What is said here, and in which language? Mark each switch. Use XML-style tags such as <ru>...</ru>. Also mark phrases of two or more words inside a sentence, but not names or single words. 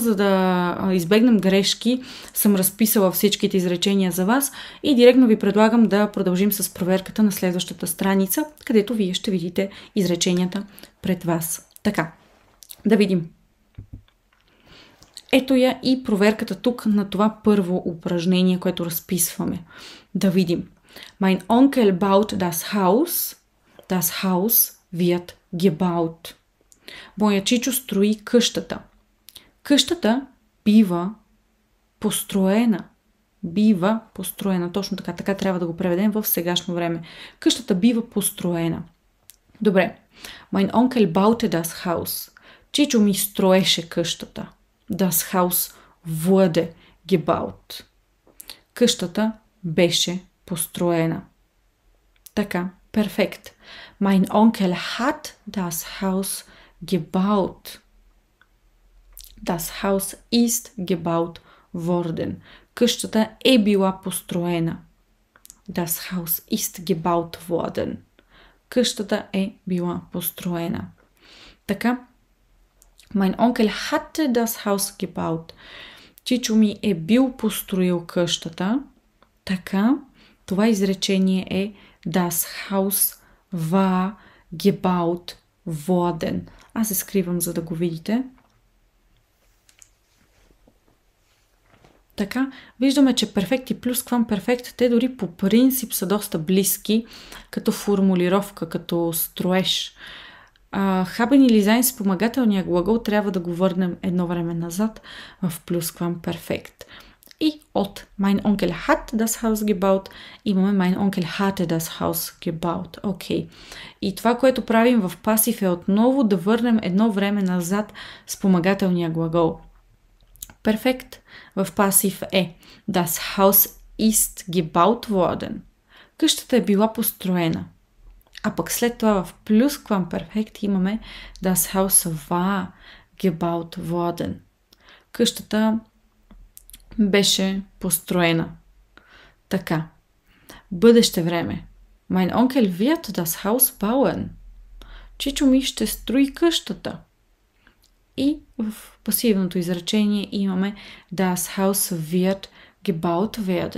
<bg>За да избегнем грешки, съм разписала всичките изречения за вас и директно ви предлагам да продължим с проверката на следващата страница, където вие ще видите изреченията пред вас. Така, да видим. Ето я и проверката тук на това първо упражнение, което разписваме. Да видим.</bg> <de>Mein Onkel baut das Haus. Das Haus wird gebaut.</de> <bg>Моя чичо строи къщата. Къщата бива построена. Бива построена. Точно така. Така трябва да го преведем в сегашно време. Къщата бива построена. Добре.</bg> <de>Mein Onkel baute das Haus.</de> <bg>Чичо ми строеше къщата.</bg> <de>Das Haus wurde gebaut.</de> <bg>Къщата беше построена. Така, перфект.</bg> <de>Mein Onkel hat das Haus gebaut. Das Haus ist gebaut worden.</de> <bg>Къщата е била построена.</bg> <de>Das Haus ist gebaut worden.</de> <bg>Къщата е била построена. Така,</bg> <de>Mein Onkel hatte das Haus gebaut.</de> <bg>Чичо ми е бил построил къщата. Така, това изречение е</bg> <de>Das Haus war gebaut worden.</de> <bg>Аз се скривам, за да го видите. Така, виждаме, че перфект и плюсквамперфект, те дори по принцип са доста близки, като формулировка, като строеж. Haben или sein спомагателния глагол трябва да го върнем едно време назад в плюсквамперфект. И от</bg> <de>Mein Onkel hat das Haus gebaut</de> <bg>имаме</bg> <de>Mein Onkel hatte das Haus gebaut.</de> <bg>Окей. И това, което правим в пасив е отново да върнем едно време назад спомагателния глагол. Перфект в пасив е</bg> <de>Das Haus ist gebaut worden.</de> <bg>Къщата е била построена. А пък след това в плюсквамперфект имаме</bg> <de>Das Haus war gebaut worden.</de> <bg>Къщата беше построена. Така. Бъдеще време. Mein Onkel wird das Haus bauen. Чичо ми ще строи къщата. И в пасивното изречение имаме</bg> <de>Das Haus wird gebaut werden.</de>